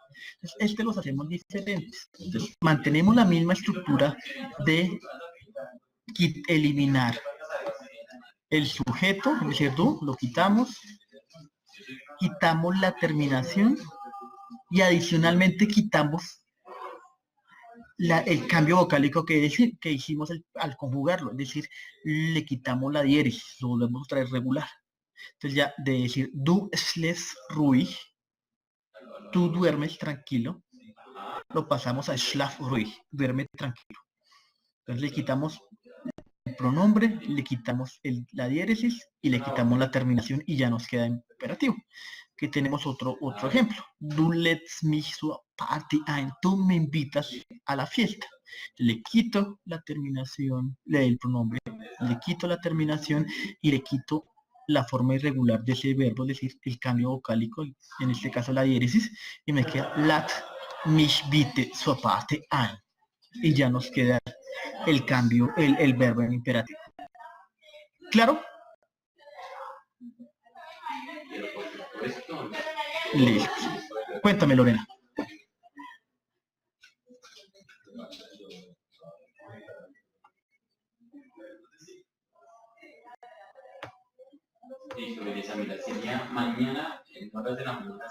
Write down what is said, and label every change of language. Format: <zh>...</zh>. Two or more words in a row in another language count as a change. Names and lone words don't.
<es>Entonces, los hacemos diferentes. Entonces, mantenemos la misma estructura de eliminar el sujeto, es decir, tú, lo quitamos la terminación y adicionalmente quitamos el cambio vocálico que hicimos al conjugarlo, es decir, le quitamos la diéresis, lo volvemos a traer regular. Entonces ya de decir</es> <de>du schläfst ruhig,</de> <es>tú duermes tranquilo, lo pasamos a</es> <de>schlaf ruhig,</de> <es>duerme tranquilo. Entonces le quitamos el pronombre, le quitamos la diéresis y le quitamos la terminación y ya nos queda imperativo. Que tenemos otro ejemplo.</es> <de>Du lädst mich zur Party ein.</de> <es>Tú me invitas a la fiesta. Le quito la terminación del pronombre, le quito la terminación y le quito la forma irregular de ese verbo, es decir, el cambio vocálico, en este caso la diéresis, y me queda</es> <de>lädt mich bitte zur Party ein.</de> <es>Y ya nos queda el cambio, el verbo en imperativo. ¿Claro? Listo. Cuéntame, Lorena. Sería mañana en horas de la mañana.</es>